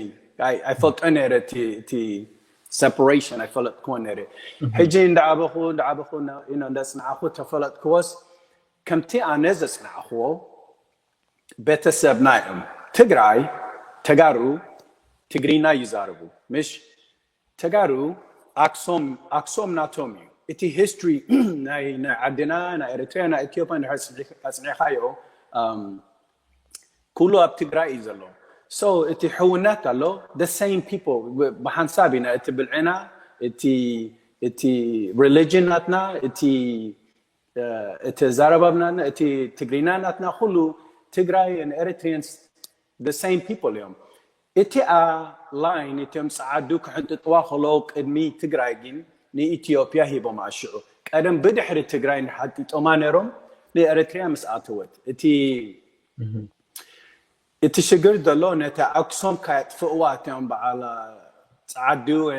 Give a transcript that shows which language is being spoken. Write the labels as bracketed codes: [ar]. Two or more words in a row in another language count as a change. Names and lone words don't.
[ti] ኣይፈልጦን ነይረ እቲ separation ኣይፈለጥክዎን ነይረ ሕጂ እንዳዓበኹ እንዳፅንዓኹ ተፈለጥክዎስ ከምቲ ኣነ ዘፅንዓኽዎ ቤተሰብና እዮም ትግራይ ተጋሩ ትግሪና ይዛረቡ ምሽ ተጋሩ ኣክሶም ናቶም እዩ እቲ ሂስትሪ ናይ ዓድና ናይ ኤርትራ ናይ ኢትዮጵያ ኣፅኒዕኻዮ ኩሉ ኣብ ትግራይ እዩ ዘሎ so እቲ ሕውነት ኣሎ [en] the same people [ti] ብሓንሳብ ኢና እቲ ብልዕና እቲ religion ናትና እቲ ዛረባብናና እቲ ትግሪና ናትና ኩሉ ትግራይ [en] and Eritreans the same people [ti] እዮም እቲ ላይን እቶም ፀዓዱ ክሕንጥጥዋ ከለዉ ቅድሚ ትግራይ ግን ንኢትዮጵያ ሂቦም ኣሽዑ ቀደም ብድሕሪ ትግራይ ንሓጢጦማ ነይሮም ንኤርትሪያ ምስ ኣተወት እቲ ሽግር ዘሎ ነቲ ኣክሱም ካየጥፍእዋ እቶም በዓል ፀዓዱ